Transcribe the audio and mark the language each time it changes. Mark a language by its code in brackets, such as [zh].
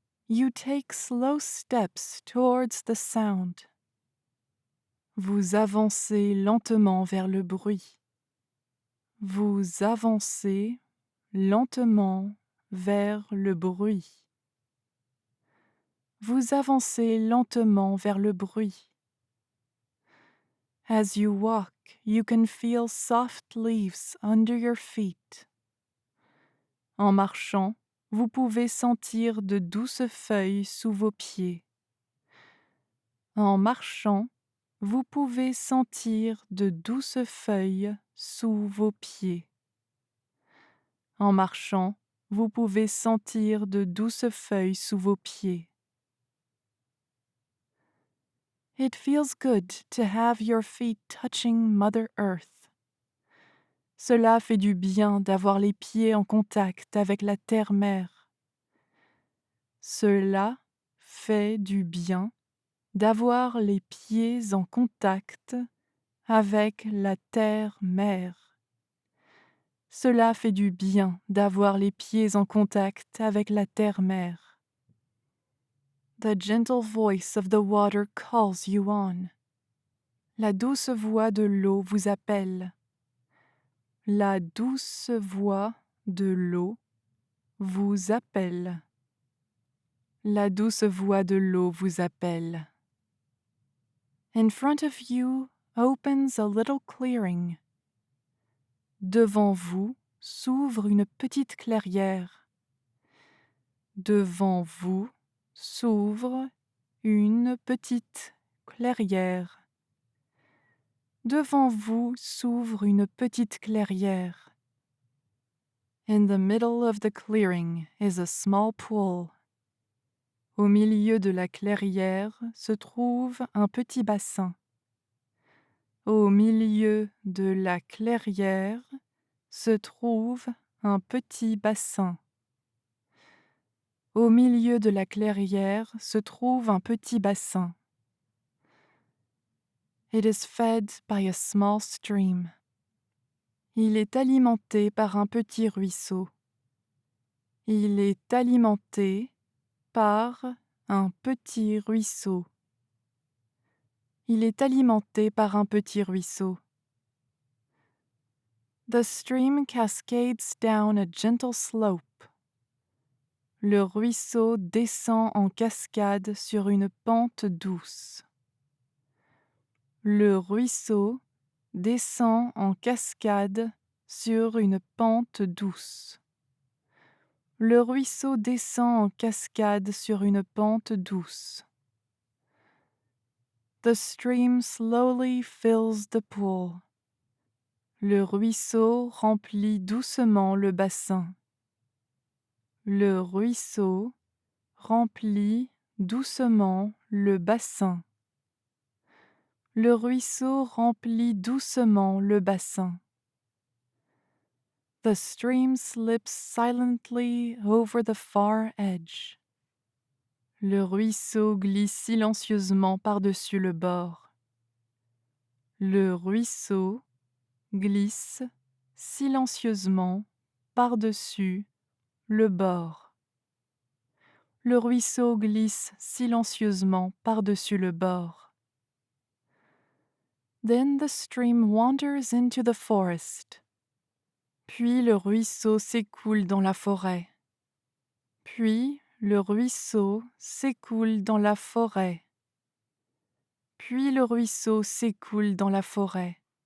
[en] You take slow steps towards the sound. [fr] Vous avancez lentement vers le bruit. vous avancez lentement vers le bruit. Vous avancez lentement vers le bruit. [en] As you walk, you can feel soft leaves under your feet. [fr] En marchant, vous pouvez sentir de douces feuilles sous vos pieds. En marchant, vous pouvez sentir de douces feuilles sous vos pieds. En marchant, vous pouvez sentir de douces feuilles sous vos pieds. [en] It feels good to have your feet touching Mother Earth. [fr] Cela fait du bien d'avoir les pieds en contact avec la terre-mère. Cela fait du bien d'avoir les pieds en contact avec la terre-mère. Cela fait du bien d'avoir les pieds en contact avec la terre-mère. [en] The gentle voice of the water calls you on. [fr] La douce voix de l'eau vous appelle. La douce voix de l'eau vous appelle. La douce voix de l'eau vous appelle. [en] In front of you opens a little clearing. [fr] Devant vous s'ouvre une petite clairière. Devant vous s'ouvre une petite clairière. Devant vous s'ouvre une petite clairière. [en] In the middle of the clearing is a small pool. [fr] Au milieu de la clairière se trouve un petit bassin. Au milieu de la clairière se trouve un petit bassin. Au milieu de la clairière se trouve un petit bassin. [en] It is fed by a small stream. [fr] Il est alimenté par un petit ruisseau. Il est alimenté par un petit ruisseau. Il est alimenté par un petit ruisseau. [en] The stream cascades down a gentle slope. [fr] Le ruisseau descend en cascade sur une pente douce. Le ruisseau descend en cascade sur une pente douce. Le ruisseau descend en cascade sur une pente douce. [en] The stream slowly fills the pool. [fr] Le ruisseau remplit doucement le bassin. Le ruisseau remplit doucement le bassin. Le ruisseau remplit doucement le bassin. [en] The stream slips silently over the far edge. [fr] Le ruisseau glisse silencieusement par-dessus le bord. Le ruisseau glisse silencieusement par-dessus le bord. Le ruisseau glisse silencieusement par-dessus le bord. [en] Then the stream wanders into the forest. [fr] Puis le ruisseau s'écoule dans la forêt. Puis le ruisseau s'écoule dans la forêt. Puis le ruisseau s'écoule dans la forêt.